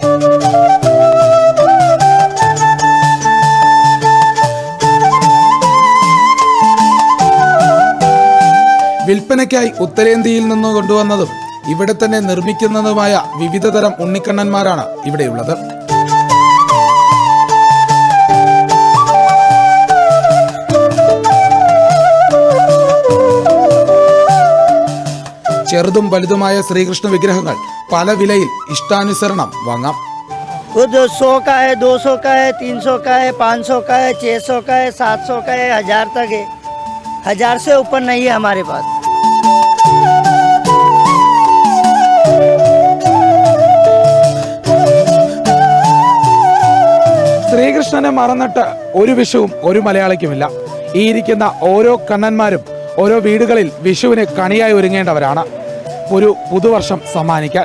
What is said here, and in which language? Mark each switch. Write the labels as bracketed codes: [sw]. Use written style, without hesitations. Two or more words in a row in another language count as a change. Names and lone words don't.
[ml] വിൽപ്പനയ്ക്കായി ഉത്തരേന്ത്യയിൽ നിന്ന് കൊണ്ടുവന്നതും ഇവിടെ തന്നെ നിർമ്മിക്കുന്നതുമായ വിവിധ തരം ഉണ്ണിക്കണ്ണന്മാരാണ് ഇവിടെയുള്ളത്. ചെറുതും വലുതുമായ ശ്രീകൃഷ്ണ വിഗ്രഹങ്ങൾ പല വിലയിൽ ഇഷ്ടാനുസരണം വാങ്ങാം. [hi] 100 का है, 200 का है, 300 का है, 500 का है, 600 का है, 700 का है, 1000 तक है. 1000 से ऊपर नहीं है हमारे पास. [ml] ശ്രീകൃഷ്ണനെ മറന്നിട്ട് ഒരു വിഷുവും ഒരു മലയാളിക്കുമില്ല. ഈ ഇരിക്കുന്ന ഓരോ കണ്ണന്മാരും ഓരോ വീടുകളിൽ വിഷുവിന് കണിയായി ഒരുങ്ങേണ്ടവരാണ്, ഒരു പുതുവർഷം സമ്മാനിക്കാൻ.